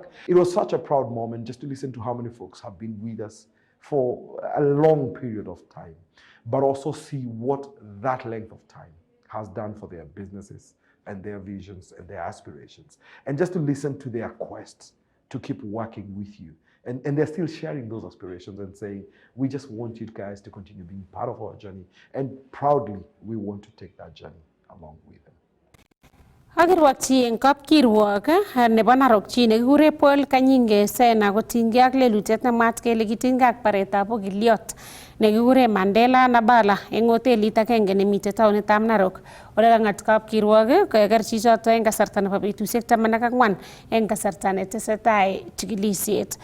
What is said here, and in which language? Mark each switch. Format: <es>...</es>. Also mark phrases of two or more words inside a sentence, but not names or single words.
<en>It was such a proud moment just to listen to how many folks have been with us for a long period of time, but also see what that length of time has done for their businesses and their visions and their aspirations. And just to listen to their quests to keep working with you. And they're still sharing those aspirations and saying, we just want you guys to continue being part of our journey. And proudly, we want to take that journey along with them.</en> <kln>Agirwakchi eng kapkirwok nebo Narok chi nekikure Paul Kanyinge Sena kotinygei ak lelutiet nemwaat kele kitinygei ak baretab okiliot nekikure Mandela Nabala eng hotelit agenge nemitei taonitab Narok. Ole kangat kapkirwok keker chichoto eng kasarta nebo betusiek 14 eng kasarta netesetai chikilisiet.</kln>